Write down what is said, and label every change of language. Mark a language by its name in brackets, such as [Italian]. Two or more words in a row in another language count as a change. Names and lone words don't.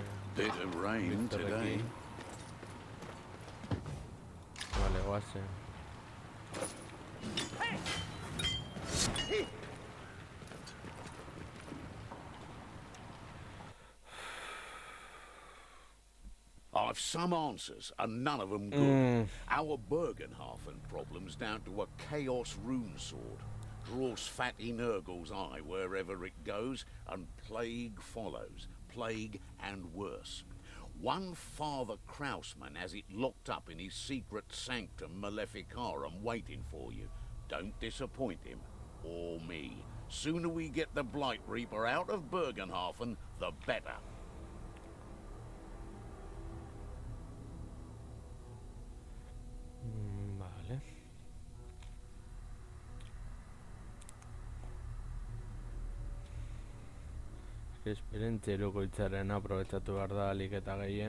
[English] Bit of rain today. [Basque] Vale, guazen. [English] I've some answers, and none of them good. Our Bergenhafen problem's down to a Chaos rune sword. Draws fatty Nurgle's eye wherever it goes, and plague follows. Plague and worse. One Father Krausman has it locked up in his secret sanctum Maleficarum waiting for you. Don't disappoint him, or me. Sooner we get the Blight Reaper out of Bergenhafen, the better. [Basque] Vale. Esperientzia irukoitzaren aprobetxatu behar da alik eta gehien.